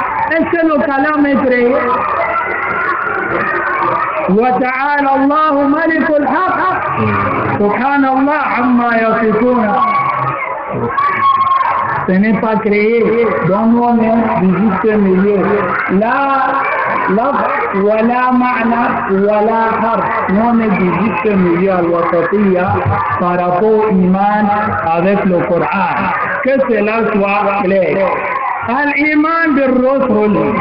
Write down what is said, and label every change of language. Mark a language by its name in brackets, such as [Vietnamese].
[French] Est-ce que le kalam est créé? [Arabic] وتعالى الله ملك الحق سبحان الله عما يصفون. [French] Ce n'est pas créé. Donc nous on est du juste milieu. Là, wala ma'na, wala harf. Nous on est du juste milieu al-wasatiyya par rapport au iman avec le Coran. Que cela soit clair. Al-iman bil-rusul.